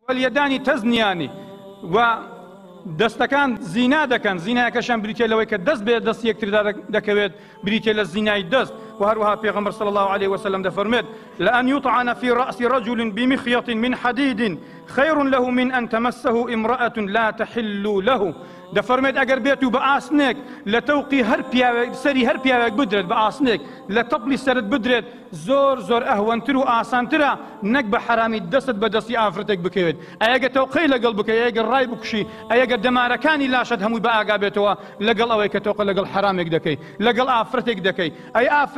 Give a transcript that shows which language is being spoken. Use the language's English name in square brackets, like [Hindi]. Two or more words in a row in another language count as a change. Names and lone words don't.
[Arabic] واليدان تزنيان [Central Kurdish] و دەستەکان زینا دەکەن زینایەکەشان بریتێ لەوەی کە دەست بێ دەست یەکتر دەکەوێت بریتێ لە زینای دەست وهروها پێغەمبەر [Arabic] صلى الله عليه وسلم [Central Kurdish] دەفەرمێت [Arabic] لأن يطعن في رأس رجل بمخيط من حديد خير له من أن تمسه امرأة لا تحل له [Central Kurdish] دەفەرمێت ئەگەر بێت و بە ئاسنێک لە تەوقی سەری هەر پیاوێک بدرێت بە ئاسنێک لە تەپڵی سەرت بدرێت زۆر ئەهوەنتر و ئاسانترە نەک بە حرامی دەستت بە دەستی ئافرەتێک بکەوێت ئەگەر تەوقەی لەگەڵ بکەی ئەگەر ڕای بکوشی ئەگەر دەمارەکانی لاشت هەمووی بە ئاگا بێتەوە لەگەڵ ئەوەی کە تەوقە لەگەڵ حرامێک دەکەی لەگەڵ ئافرەتێک دەکەی ئەی ئافرەت